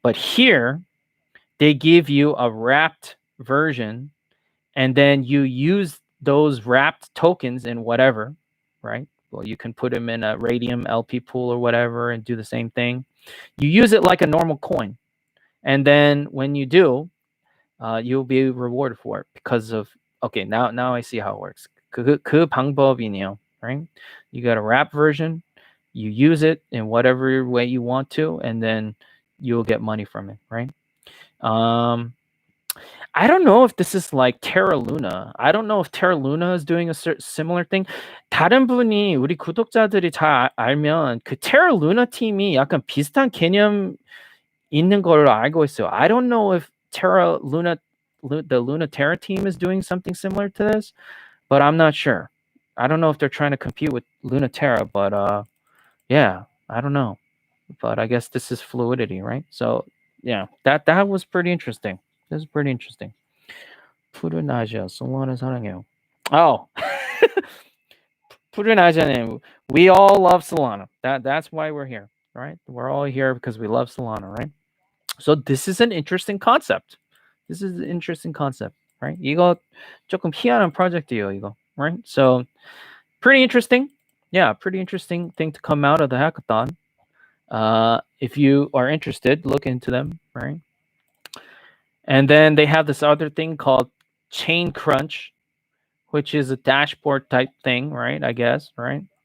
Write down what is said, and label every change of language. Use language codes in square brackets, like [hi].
[en] But here, they give you a wrapped version, and then you use those wrapped tokens in whatever, right? Well, you can put them in a Radium LP pool or whatever and do the same thing. You use it like a normal coin. And then when you do, you'll be rewarded for it because of, okay, now I see how it works. [ko] 그 방법이네요, right? [en] You got a wrap version, you use it in whatever way you want to, and then you'll get money from it, right? I don't know if this is like Terra Luna. I don't know if Terra Luna is doing a similar thing. [ko] 다른 분이 우리 구독자들이 잘 알면 그 Terra Luna 팀이 약간 비슷한 개념 있는 걸로 알고 있어요. [en] I don't know if Terra Luna, the Luna Terra team is doing something similar to this, but I'm not sure. I don't know if they're trying to compete with Luna Terra, but yeah, I don't know. But I guess this is fluidity, right? So yeah, that was pretty interesting. This is pretty interesting. [ko] 푸른 아시아, 솔라나 사랑해요. [en] Oh, 푸른 아시아님, we all love Solana. That's why we're here, right? We're all here because we love Solana, right? So this is an interesting concept. This is an interesting concept, right? [ko] 이거 조금 희한한 프로젝트예요, 이거, right? [en] So pretty interesting. Yeah, pretty interesting thing to come out of the hackathon. If you are interested, look into them, right? And then they have this other thing called Chain Crunch, which is a dashboard type thing, right? I guess, right?